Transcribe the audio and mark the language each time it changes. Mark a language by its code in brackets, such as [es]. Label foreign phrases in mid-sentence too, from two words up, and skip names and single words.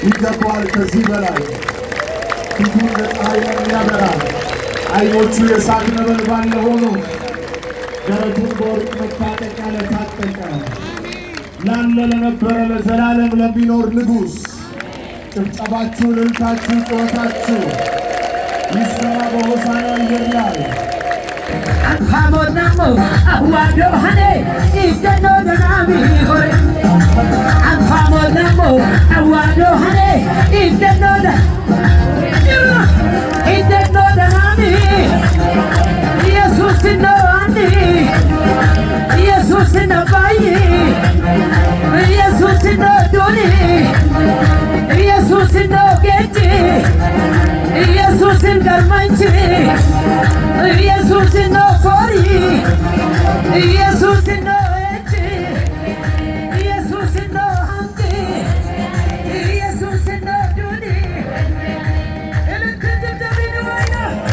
[am] ይገባዋል ከዚህ በላይ ፊቱን በፀሐይ የሚያበራ ዓይኖቹ የእሳት ነበልባል የሆኑ ደረቱን በወርቅ መታጠቂያ ለታጠቀ ላለ ለነበረ ለዘላለም ለሚኖር ንጉሥ ጭብጨባችሁ፣ እልልታችሁ፣ ጩኸታችሁ ይሰማ በሆሳዕና አየር ላይ Anfamonamo awado hane ideno danami hore Anfamonamo awado hane ideno danami Jesus no andi Jesus no bayi Jesus no doni Jesus no geti Jesus garmanchi Jesus no fori Jesus no eti Jesus no handi Jesus no duni elkete tabinu wayna